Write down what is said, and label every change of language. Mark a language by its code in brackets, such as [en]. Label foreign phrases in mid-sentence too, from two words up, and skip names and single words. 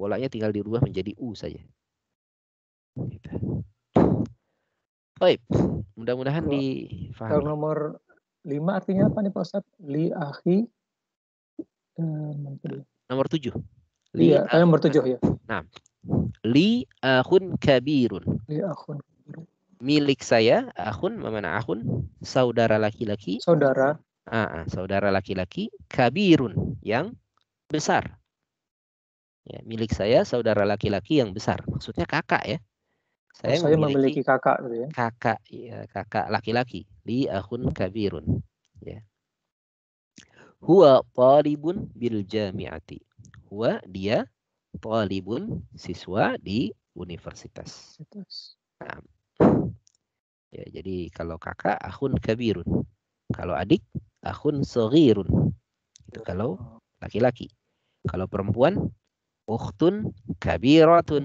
[id] Polanya tinggal dirubah menjadi u saja. Gitu. Baik, mudah-mudahan difahami. Kalau nomor 5 artinya apa nih Pak Ustadz? [ar] لي أخي. [id] Nomor 7. Iya, nomor 7 ya. Nah, [ar] لي أخٌ كبيرٌ. لي أخٌ. [id] Milik saya, akhun, mana akhun? Saudara laki-laki. Saudara. Saudara laki-laki, kabirun, yang besar. Ya, milik saya, saudara laki-laki yang besar. Maksudnya kakak ya. Saya memiliki kakak gitu ya. Kakak, ya, kakak laki-laki. [ar] لي أخٌ كبيرٌ. Ya. هو طالبٌ بالجامعةِ. [id] Huwa dia talibun siswa di universitas. Nah. Ya, jadi kalau kakak [ar] أخٌ كبيرٌ. [id] Kalau adik [ar] أخٌ صغيرٌ. [id] Itu kalau laki-laki. Kalau perempuan [ar] أختٌ كبيرةٌ.